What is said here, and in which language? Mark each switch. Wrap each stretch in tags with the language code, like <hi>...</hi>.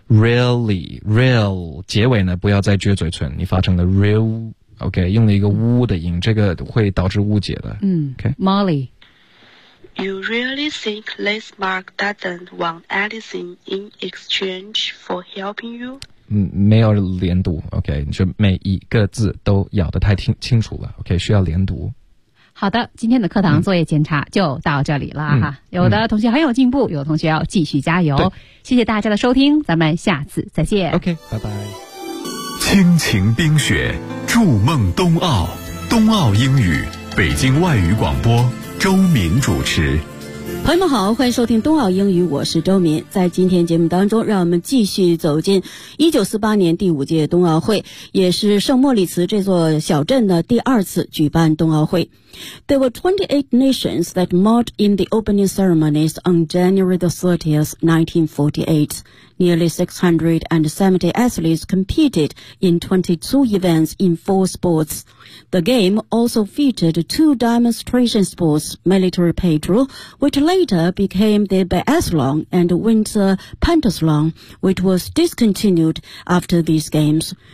<zh>Really, real, 结尾呢不要再撅嘴唇，你发成了 real, OK, 用了一个呜的音，这个会导致误解的。嗯 ,OK,Molly.</zh> <en>You really think this mark doesn't want anything in exchange for helping you?</en> <zh>没有连读 ,OK, 就每一个字都咬得太清楚了 ,OK, 需要连读。好的今天的课堂作业检查就到这里了哈、有的同学很有进步有的同学要继续加油。谢谢大家的收听咱们下次再见。 OK, 拜拜。亲情冰雪筑梦冬奥冬奥英语北京外语广播。周民主持朋友们好欢迎收听冬奥英语我是周民在今天节目当中让我们继续走进1948年第五届冬奥会也是圣莫里茨这座小镇的第二次举办冬奥会</zh> <en>There were 28 nations that marched in the opening ceremonies on January the 30th, 1948 Nearly 670 athletes competed in 22 events in four sportsThe game also featured two demonstration sports, military patrol, which later became the biathlon and winter pentathlon, which was discontinued after these games.</en>